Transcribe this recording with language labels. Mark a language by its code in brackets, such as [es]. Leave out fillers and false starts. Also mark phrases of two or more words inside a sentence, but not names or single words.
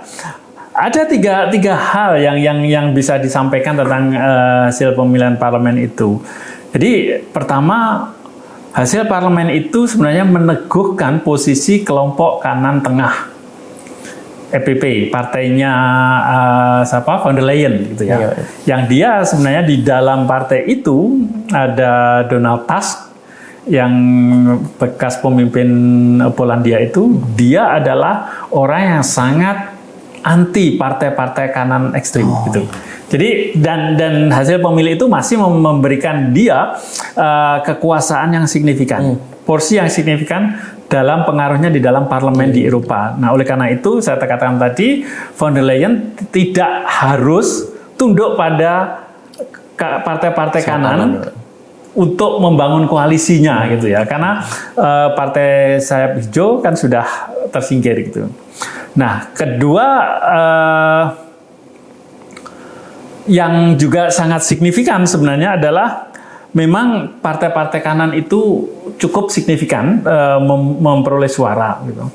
[id] Ada tiga hal yang bisa disampaikan tentang hasil pemilihan parlemen itu. Jadi pertama, hasil parlemen itu sebenarnya meneguhkan posisi kelompok kanan tengah EPP, partainya von der Leyen gitu ya. Yang dia sebenarnya di dalam partai itu ada Donald Tusk yang bekas pemimpin Polandia itu, dia adalah orang yang sangat anti partai-partai kanan ekstrim gitu. Jadi dan hasil pemilih itu masih memberikan dia kekuasaan yang signifikan, porsi yang signifikan dalam pengaruhnya di dalam parlemen di Eropa. Nah, oleh karena itu saya katakan tadi, von der Leyen tidak harus tunduk pada partai-partai kanan untuk membangun koalisinya gitu ya, karena partai sayap hijau kan sudah tersingkir gitu. Nah, kedua yang juga sangat signifikan sebenarnya adalah memang partai-partai kanan itu cukup signifikan memperoleh suara gitu.